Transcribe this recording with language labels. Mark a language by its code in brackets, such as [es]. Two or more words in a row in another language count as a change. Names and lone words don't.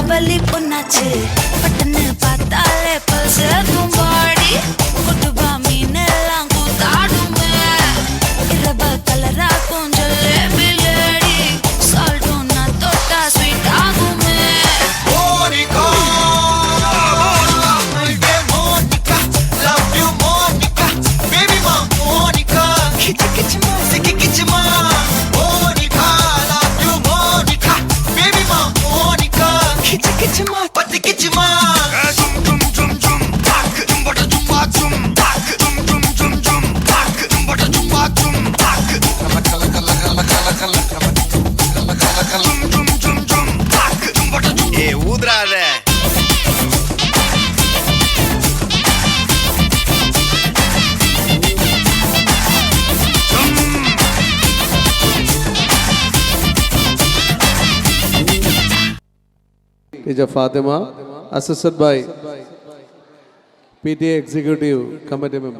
[ta] பள்ளி பொண்ணாச்சு பட்டன்னு பார்த்தாலே பல்சேக்கும் பாடி கொட்டுபா மீன் எல்லாம் கூத்தாடுமே இரவ கலரா கொஞ்சம் லேடி சால்ட்டும் நான் தொட்டா ஸ்வீட் ஆகுமே [en] Monica, Monica, love you Monica, baby ma Monica, kichi kichi ma, siki kichi ma, Monica, love you Monica, baby ma Monica, kichi kichi ma, pati kichi ma. Zum zum zum zum, tak, zum bada zum ba zum, tak, zum zum zum zum, tak, zum bada zum ba zum, tak. Kala kala kala kala kala kala kala kala kala. Zum zum zum zum, tak, zum bada zum. Hey, udrade. Teacher Fatima, assisted by PTA Executive Committee Member.